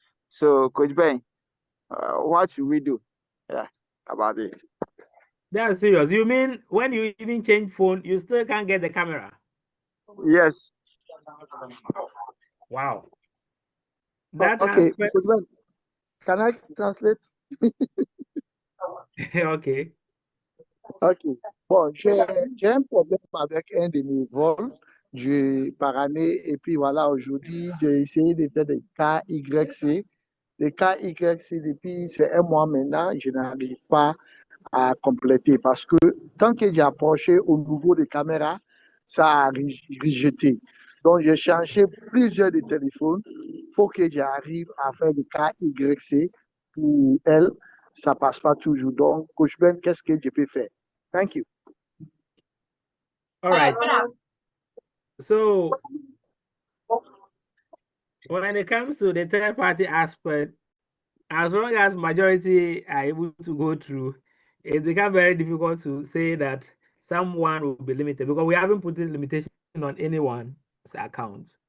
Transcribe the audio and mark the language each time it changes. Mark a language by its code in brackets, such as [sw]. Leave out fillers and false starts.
[en] So, Coach Ben, what should we do about it? That's serious. You mean when you even change phone, you still can't get the camera? Yes. Wow. Okay, Coach Ben, can I translate? Ok. Ok. [fr] Bon, j'ai un problème avec un de mes vols par année. Et puis voilà, aujourd'hui, j'ai essayé de faire des KYC. Les KYC, depuis c'est un mois maintenant, je n'arrive pas à compléter parce que tant que j'ai approché au niveau des caméras, ça a rejeté. Donc, j'ai changé plusieurs de téléphones. Il faut que j'arrive à faire des KYC pour elle. Ça ne passe pas toujours. Donc, Coach Ben, qu'est-ce que je peux faire? [en] Thank you. All right. So, when it comes to the third-party aspect, as long as majority are able to go through, it becomes very difficult to say that someone will be limited because we haven't put a limitation on anyone's account.